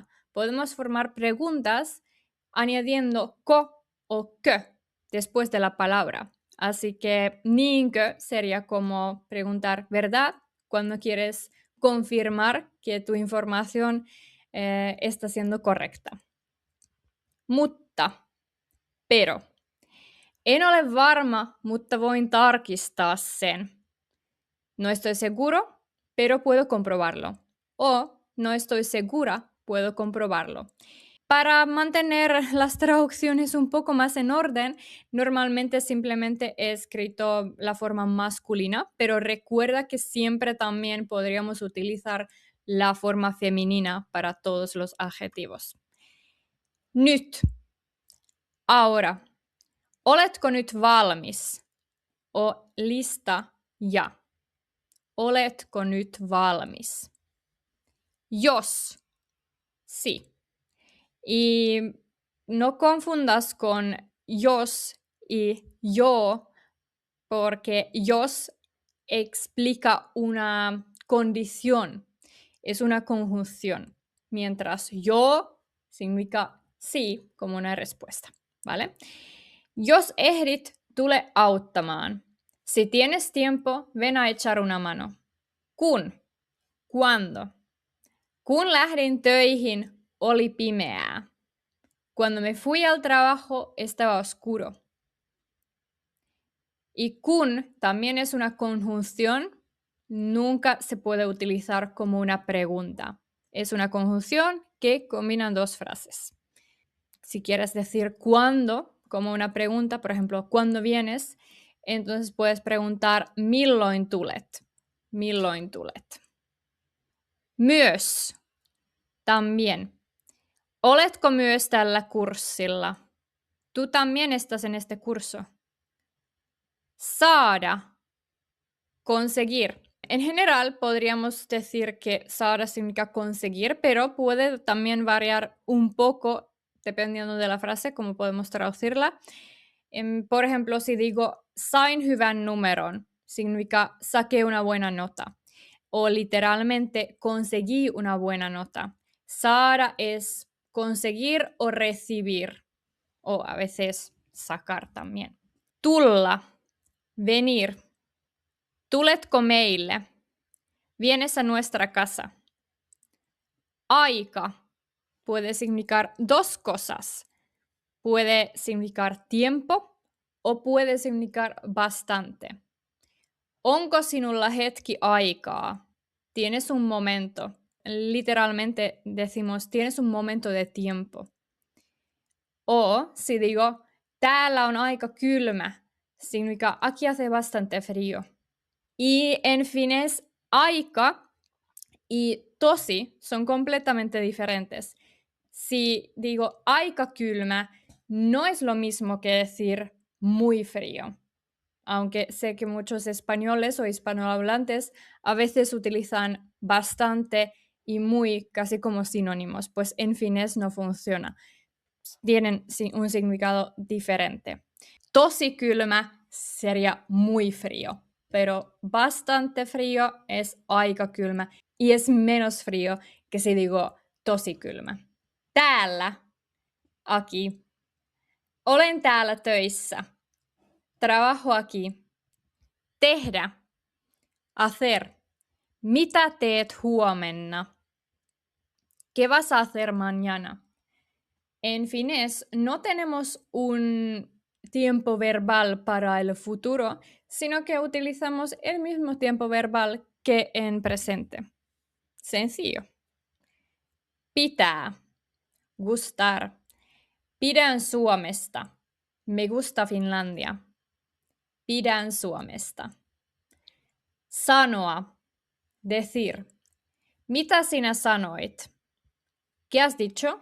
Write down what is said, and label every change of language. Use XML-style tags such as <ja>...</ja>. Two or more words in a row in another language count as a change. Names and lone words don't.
<es>Podemos formar preguntas añadiendo ko o kö después de la palabra. Así que niinkö sería como preguntar ¿verdad? Cuando quieres confirmar que tu información está siendo correcta. Mutta, pero.</es> <fi>En ole varma, mutta voin tarkistaa sen.</fi> <es>No estoy seguro, pero puedo comprobarlo. O no estoy segura, puedo comprobarlo. Para mantener las traducciones un poco más en orden, normalmente simplemente he escrito la forma masculina, pero recuerda que siempre también podríamos utilizar la forma femenina para todos los adjetivos. Nyt. Ahora.</es> <fi>Oletko nyt valmis?</fi> <es>O lista ja.</es> <fi>Oletko nyt valmis? Jos.</fi> <es>Sí. Y no confundas con jos y yo, porque jos explica una condición, es una conjunción, mientras yo significa sí como una respuesta, ¿vale?</es> <fi>Jos ehdit, tule auttamaan.</fi> <es>Si tienes tiempo, ven a echar una mano. Kun, cuando.</es> <fi>Kun lähdin töihin, oli pimeää.</fi> <es>Cuando me fui al trabajo, estaba oscuro. Y kun también es una conjunción, nunca se puede utilizar como una pregunta. Es una conjunción que combina dos frases. Si quieres decir cuándo como una pregunta, por ejemplo, ¿cuándo vienes? Entonces puedes preguntar</es> <fi>milloin tulet. Milloin tulet. Myös.</fi> <es>También.</es> <fi>Oletko myös tällä kurssilla?</fi> <es>Tú también estás en este curso. Saada. Conseguir. En general podríamos decir que saada significa conseguir, pero puede también variar un poco dependiendo de la frase, cómo podemos traducirla. Por ejemplo, si digo</es> <fi>sain hyvän numeron,</fi> <es>significa saqué una buena nota. O literalmente conseguí una buena nota. Saada es conseguir o recibir. O a veces sacar también. Tulla, venir.</es> <fi>Tuletko meille?</fi> <es>Vienes a nuestra casa. Aika puede significar dos cosas. Puede significar tiempo o puede significar bastante.</es> <fi>Onko sinulla hetki aikaa?</fi> <es>Tienes un momento. Literalmente decimos tienes un momento de tiempo. O si digo</es> <fi>täällä on aika kylmä,</fi> <es>significa aquí hace bastante frío. Y en finés, aika y tosi son completamente diferentes. Si digo</es> <fi>aika kylmä,</fi> <es>no es lo mismo que decir muy frío. Aunque sé que muchos españoles o hispanohablantes a veces utilizan bastante y muy casi como sinónimos, pues en finés no funciona. Tienen un significado diferente.</es> <fi>Tosi kylmä</fi> <es>sería muy frío, pero bastante frío es</es> <fi>aika kylmä</fi> <es>y es menos frío que si digo</es> <fi>tosi kylmä. Täällä, aquí. Olen täällä töissä.</fi> <es>Trabajo aquí. Tehdä, hacer.</es> <fi>Mitä teet huomenna?</fi> <es>¿Qué vas a hacer mañana? En finés no tenemos un tiempo verbal para el futuro, sino que utilizamos el mismo tiempo verbal que en presente. Sencillo. Pitää, gustar.</es> <fi>Pidän Suomesta.</fi> <es>Me gusta Finlandia.</es> <fi>Pidän Suomesta. Sanoa, decir. Mitä sinä sanoit?</fi> <es>¿Qué has dicho?</es>